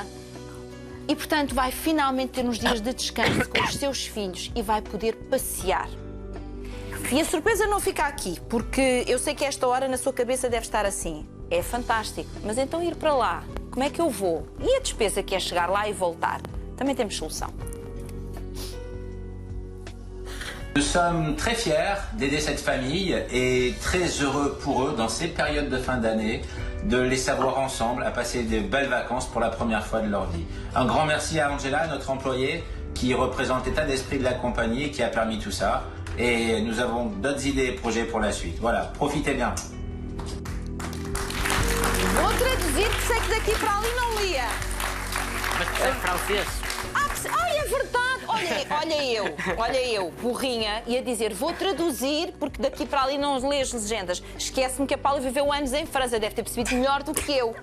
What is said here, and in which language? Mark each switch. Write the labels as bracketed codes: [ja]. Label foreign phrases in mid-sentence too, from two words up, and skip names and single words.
[pt] E, portanto, vai finalmente ter uns dias de descanso com os seus filhos e vai poder passear. E a surpresa não fica aqui, porque eu sei que esta hora na sua cabeça deve estar assim: é fantástico, mas então ir para lá, como é que eu vou? E a despesa que é chegar lá e voltar? Também temos solução. [fr] Nous sommes très fiers d'aider cette famille et très heureux pour eux, dans ces périodes de fin d'année, de les savoir ensemble, à passer de belles vacances pour la première fois de leur vie. Un grand merci à Angela, notre employée, qui représente l'état d'esprit de la compagnie et qui a permis tout ça. Et nous avons d'autres idées et projets pour la suite. Voilà, profitez bien. [pt] Vou traduzir, que sei que daqui para ali não lia. Mas percebe francês? Ai, é verdade! Olha eu, burrinha, ia dizer: vou traduzir, porque daqui para ali não lê as legendas. Esquece-me que a Paula viveu anos em França, deve ter percebido melhor do que eu.